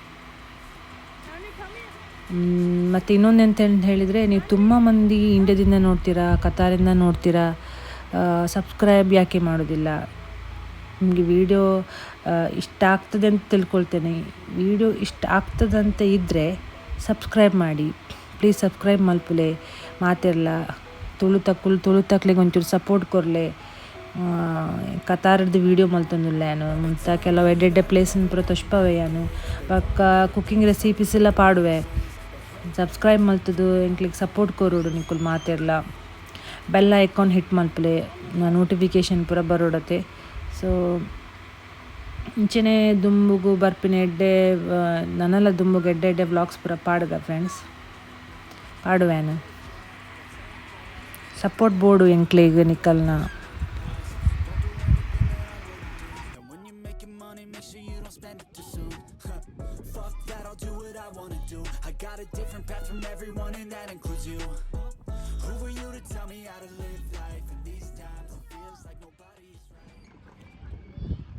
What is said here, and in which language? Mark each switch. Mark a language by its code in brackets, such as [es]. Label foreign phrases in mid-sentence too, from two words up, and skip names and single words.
[kn] ಮತ್ತು ಇನ್ನೊಂದು ಎಂತ ಹೇಳಿದರೆ, ನೀವು ತುಂಬ ಮಂದಿ ಇಂಡಿಯಾದಿಂದ ನೋಡ್ತೀರಾ, ಕತಾರಿಂದ ನೋಡ್ತೀರಾ, ಸಬ್ಸ್ಕ್ರೈಬ್ ಯಾಕೆ ಮಾಡೋದಿಲ್ಲ? ನಿಮಗೆ ವಿಡಿಯೋ ಇಷ್ಟ ಆಗ್ತದೆ ಅಂತ ತಿಳ್ಕೊಳ್ತೇನೆ. ವಿಡಿಯೋ ಇಷ್ಟ ಆಗ್ತದಂತ ಇದ್ದರೆ ಸಬ್ಸ್ಕ್ರೈಬ್ ಮಾಡಿ ಪ್ಲೀಸ್. [tcy] ಸಬ್ಸ್ಕ್ರೈಬ್ ಮಲ್ಪುಲೆ ಮಾತಿರಲ್ಲ ತುಳು ತಕ್ಲಿಗೆ ಒಂಚೂರು ಸಪೋರ್ಟ್ ಕೊರಲೆ. ಕತಾರದ್ದು ವೀಡಿಯೋ ಮಲ್ತೊಂದಿಲ್ಲ ನಾನು ಮುಂತ ಕೆಲವು ಎಡ್ಡೆ ಪ್ಲೇಸನ್ನು ಪೂರ ತೊಷ್ಪವೆ ನಾನು ಪಕ್ಕ [en] cooking recipes [tcy] ಎಲ್ಲ ಪಾಡುವೆ. ಸಬ್ಸ್ಕ್ರೈಬ್ ಮಲ್ತದು ಎಂಕ್ಲಿಗೆ ಸಪೋರ್ಟ್ ಕೊರೋಡು ನಿಕ್ಕುಲು ಮಾತಿರಲ್ಲ. ಬೆಲ್ಲ [en] icon hit [tcy] ಮಲ್ಪಲೆ ನೋಟಿಫಿಕೇಷನ್ ಪೂರ ಬರೋಡತ್ತೆ. ಸೊ ಇಂಚೆನೆ ದುಂಬುಗು ಬರ್ಪಿನ ನನ್ನೆಲ್ಲ ದುಂಬುಗೆ ಎಡ್ಡೆ ವ್ಲಾಗ್ಸ್ ಪೂರ ಪಾಡುಗ ಫ್ರೆಂಡ್ಸ್, ಪಾಡುವೇನು ಸಪೋರ್ಟ್ ಬೋರ್ಡು ಎಂಕ್ಲಿಗೆ ನಿಕ್ಕಲ್ನ. [en] I got a different path from everyone and that includes you. Who are you to tell me how to live life in these times? It feels like nobody is right.